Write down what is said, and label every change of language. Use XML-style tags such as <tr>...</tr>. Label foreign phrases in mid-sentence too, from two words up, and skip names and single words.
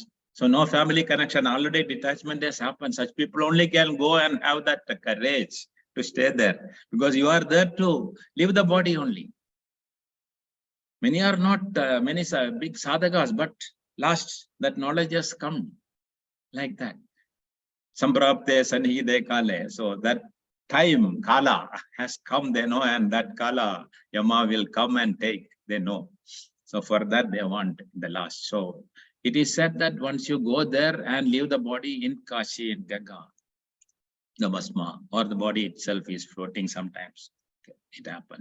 <en>So no family connection, already detachment has happened. Such people only can go and have that courage to stay there. Because you are there to leave the body only. Many are not, many big sadhakas, but last, that knowledge has come like that.</en> <sa>Samprapte sanhide kale.</sa> <en>So that time, kala, has come, they know, and that kala, Yama will come and take, they know. So for that, they want the last. So it is said that once you go there and leave the body in Kashi, in Ganga, the Bhasma, or the body itself is floating sometimes, it happens.</en>